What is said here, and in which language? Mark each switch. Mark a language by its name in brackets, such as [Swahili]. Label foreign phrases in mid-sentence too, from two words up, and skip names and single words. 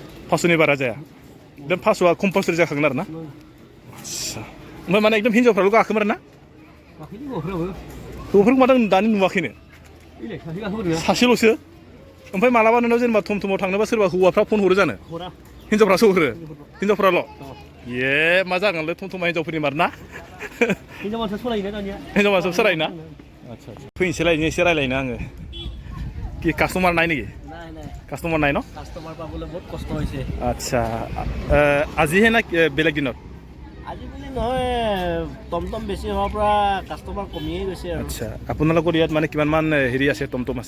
[Bodo] 500नि बारा जाया एकदम 500आ कम्पालसरि जाखागोन आरो ना आदसा ओमफ्राय माने एकदम हिनजावफ्राल' गाखोमारो ना हौवाफोरखौ माथो दानि नुवाखैनो सासेल'सो ओमफ्राय मालाबा नोंनाव जेनेबा थमथमाव थांनोबा सोरबा हौवाफ्रा फन हरो जानो हिनजावफ्रासो हरो हिनजावफ्राल' ये मा जागोनलै थमथमा हिनजावफोरनि मार ना हिनजाव मानसिया सलायोना दानिया हिनजाव मानसिया सोलायोना आदसा फैनोसैलाय एसे रायलायनो आङो [Assamese] কি কাস্টমার নাই নেকি কাস্টমার নাই ন কাস্টমাৰ পাবলৈ বহুত কষ্ট হৈছে আচ্ছা আজিহে না বেলেগ দিনত আজি বুলি নহয় টমটম বেছি হোৱাৰ পৰা কাস্টমাৰ কমিয়ে গৈছে আৰু আচ্ছা আপোনালোকৰ ইয়াত মানে কিমানমান হেৰি আছে টমটম আছে